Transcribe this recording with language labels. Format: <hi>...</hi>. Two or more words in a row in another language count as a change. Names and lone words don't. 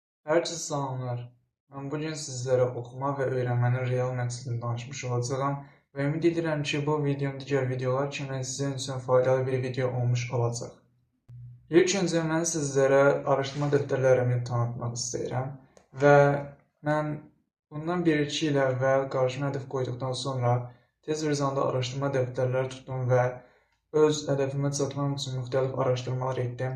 <tr>Herkese selamlar. Ben bugün sizlere okuma ve öğrenmenin</tr> <az>real məqsədini danışmış olacağım ve ümid edirəm ki, bu videom digər videolar kimi sizin üçün faydalı bir video olmuş olacaq. İlk öncə mən sizlərə araşdırma dəftərlərimi tanıtmaq istəyirəm və mən bundan 1-2 il əvvəl qarşıma hədəf qoyduqdan sonra tez bir zamanda araşdırma dəftərləri tutdum və öz hədəfimə çatmaq üçün müxtəlif araşdırmalar etdim.</az>